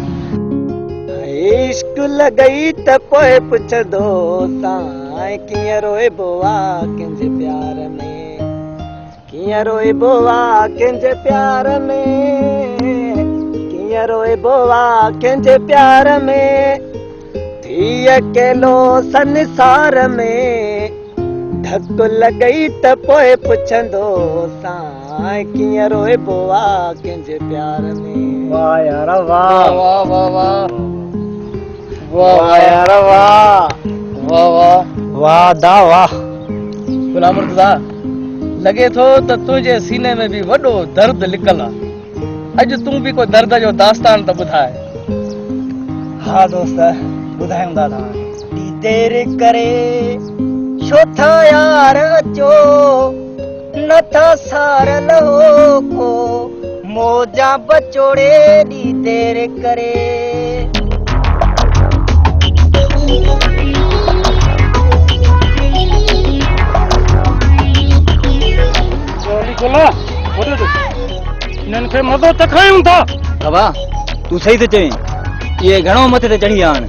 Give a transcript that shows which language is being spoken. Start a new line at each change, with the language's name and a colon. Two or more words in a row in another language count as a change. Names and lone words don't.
Sindhi: इश्क लगई त पोइ पुछंदो तां कीअं रोइबो आ कंहिंजे प्यार में, कीअं रोइबो आ कंहिंजे प्यार में, कीअं रोइबो आ कंहिंजे प्यार में। थी अकेलो संसार में धक लगई त पोइ पुछंदो तां कीअं रोइबो आ कंहिंजे प्यार में। वाह यार वाह वाह वाह वाह वाह यार वाह वाह वाह वाह दा वाह। गुलाम मुर्तज़ा, लगे थो त तुंहिंजे सीने में भी वॾो दर्द लिकल आहे। अॼु तूं भी कोई दर्द जो दास्तान त ॿुधाए। हाँ दोस्त ॿुधायूं था तव्हांखे। देर करे छो था यार अचो नथा सारल हो को मौजा बचोड़े दी देर करे। इनखे मज़ो चखायूं था। बाबा तू सही तो चई, ये घणो मथे ते चढ़ी आन।